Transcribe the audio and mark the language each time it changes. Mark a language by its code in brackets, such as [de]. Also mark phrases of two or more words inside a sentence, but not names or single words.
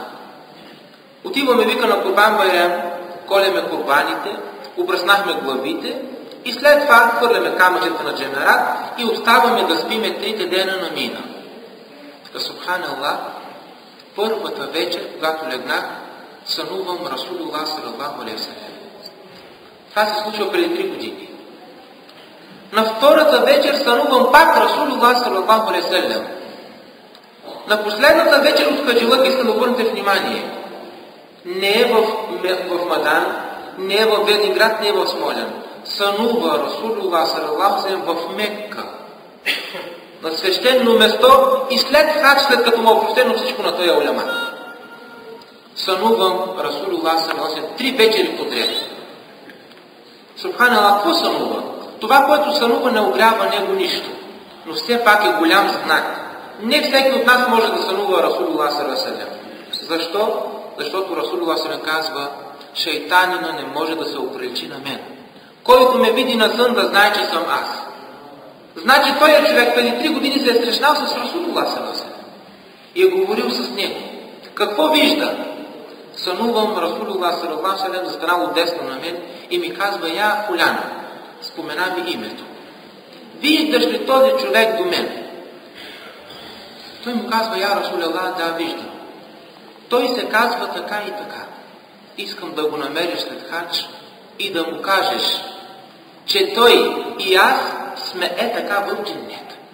[bg] Отиваме, вика, на Курбан байрам, колеме курбаните, обръснахме главите и след това хвърляме камъчета на джемерат и оставаме да спиме 3 дена на мина. Субханаллах, първата вечер, когато легнах, сънувам [ar] رسول الله صلى الله عليه وسلم. [bg] Това се случва преди 3 години. На втората вечер сънувам пак [ar] رسول الله صلى الله عليه وسلم. [bg] На последната вечер от хаджилък, искам да обърнете внимание, не е в Мадан, не е в Велинград, не е в Смолян. Сънува [ar] رسول الله صلى الله عليه وسلم [bg] в Мекка, на свещено место, и след хадж, след като му опростено всичко на този улема. Сънувам [ar] رسول الله صلى الله عليه وسلم [bg] 3 вечери подред. Субханаллах, какво сънува? Това, което сънува, не огрява него нищо, но все пак е голям знак. Не всеки от нас може да сънува [ar] رسول الله صلى الله عليه وسلم. [bg] Защо? Защото [ar] رسول الله صلى الله عليه وسلم [bg] казва: шейтанина не може да се оприличи на мен. Който ме види на сън, да знае, че съм аз. Значи той е човек, преди 3 години се е срещнал с [ar] رسول الله صلى الله عليه وسلم [bg] и е говорил с него. Какво вижда? Сънувам [ar] رسول الله صلى الله عليه وسلم [bg] застанал отдесно на мен и ми казва: [ar] يا فلان, [bg] спомена ми името. Виждаш ли този човек до мен? Той му казва: [ar] يا رسول الله, [bg] да, виждам. Той се казва така и така. Искам да го намериш след хадж и да му кажеш, че той и аз сме така в дженнет.